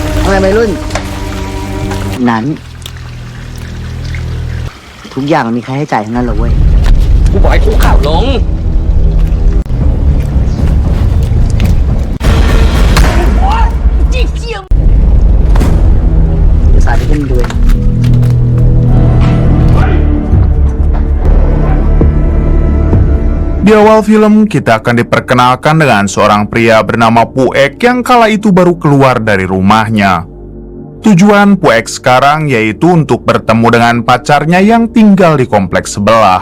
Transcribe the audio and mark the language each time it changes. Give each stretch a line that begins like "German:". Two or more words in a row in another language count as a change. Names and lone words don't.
Thai: ไงวัยรุ่นนั้นทุกอย่างมันมีค่าใช้จ่ายทั้งนั้นเหรอเว้ย กูบอกให้คุกเข่าลง สาธิตให้มึงดูเอง
Indonesian: Di awal film, kita akan diperkenalkan dengan seorang pria bernama Puek yang kala itu baru keluar dari rumahnya. Tujuan Puek sekarang yaitu untuk bertemu dengan pacarnya yang tinggal di kompleks sebelah.